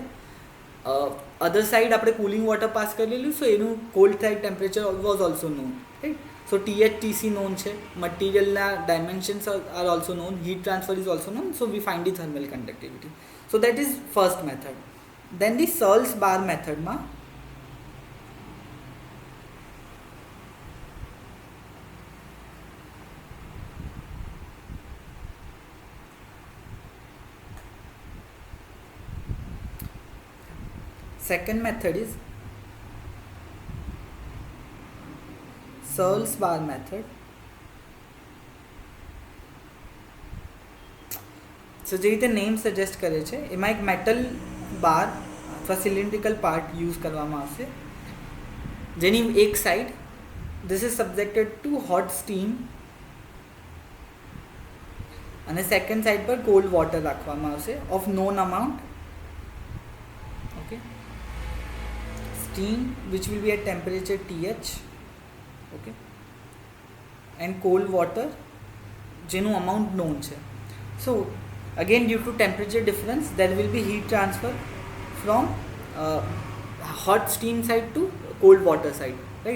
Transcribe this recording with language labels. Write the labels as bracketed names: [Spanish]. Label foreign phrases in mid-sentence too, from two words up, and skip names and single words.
[English] other side આપણે cooling water pass કરેલું, so એનું cold side temperature was also known. right, so TH TC known છે, મટીરિયલના dimensions are also known, heat transfer is also known, હીટ ટ્રાન્સફર ઇઝ ઓલ્સો નોન. so we find the thermal conductivity. so that is first method. then the Searle's bar methodમાં second method is Searles bar method. [Gujarati] So જે રીતે [English] name suggest [Gujarati] કરે છે એમાં એક [English] metal bar [Gujarati] અથવા [English] cylindrical part use [Gujarati] કરવામાં આવશે, જેની એક સાઈડ [English] this is subjected to hot steam [Gujarati] અને [English] second side [Gujarati] પર [English] cold water [Gujarati] રાખવામાં આવશે [English] of known amount. Okay, steam which will be at temperature TH, okay, and cold water જેનું amount known છે. So again, due to temperature difference there will be heat transfer from hot steam side to cold water side, right?